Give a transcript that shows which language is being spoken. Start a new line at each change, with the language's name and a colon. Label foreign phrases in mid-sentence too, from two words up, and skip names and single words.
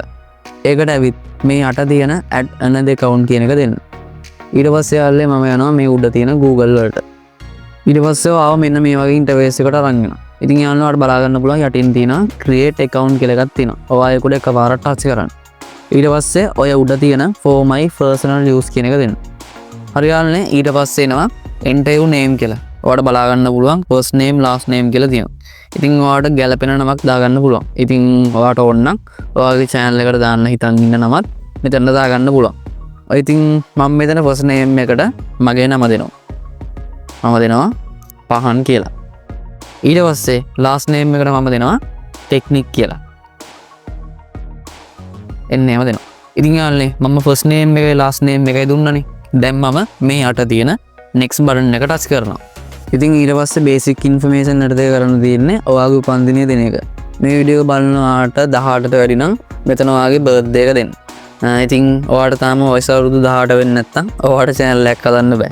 Sinhala: ඒකට ඇවිත් මේ යට තියෙන
English: add another account
Sinhala: කියන එක දෙන්න. ඊට පස්සේ යාළුවනේ මම යනවා මේ උඩ තියෙන Google වලට. ඊට පස්සේ ආව මෙන්න මේ වගේ ඉන්ටර්ෆේස් එකකට අරන් එනවා. ඉතින් යාළුවනේ බලා ගන්න පුළුවන් යටින් තියෙන
English: create account
Sinhala: කියලා එකක් තියෙනවා. ඔයා ඒක උඩ එකපාරට ටච් කරන්න. ඊට පස්සේ ඔය උඩ තියෙන
English: for my personal use
Sinhala: කියන එක දෙන්න. හරි යාළුවනේ ඊට පස්සේ එනවා
English: enter your name
Sinhala: කියලා. ඔයාලට බලා ගන්න පුළුවන්
English: first name last name
Sinhala: කියලා තියෙනවා. ඉතින් ඔයාලට ගැලපෙන නමක් දාගන්න පුළුවන්. ඉතින් ඔයාලට ඕන නම් ඔයාගේ channel එකට දාන්න හිතන් ඉන්න නමත් මෙතන දාගන්න පුළුවන්. ඉතින් මම මෙතන
English: first name
Sinhala: එකට මගේ නම දෙනවා. මම දෙනවා පහන් කියලා. ඊට පස්සේ
English: last name
Sinhala: එකට මම දෙනවා technique කියලා. එන්නේම දෙනවා. ඉතින් යාළුවනේ මම
English: first name
Sinhala: එකයි
English: last name
Sinhala: එකයි දුන්නනේ. දැන් මම මේ යට තියෙන
English: next button
Sinhala: එක touch කරනවා. ඉතින් ඊට පස්සේ
English: basic information
Sinhala: එකට කරන්න තියෙන්නේ ඔයාගේ උපන්දිනය දෙන එක. මේ වීඩියෝ බලනවාට 18ට වැඩි නම් මෙතන ඔයාගේ birthday එක දෙන්න. ඉතින් ඔයාලට තාම වයස අවුරුදු 18 වෙන්නේ නැත්නම් ඔයාලට channel එකක් හදන්න බෑ.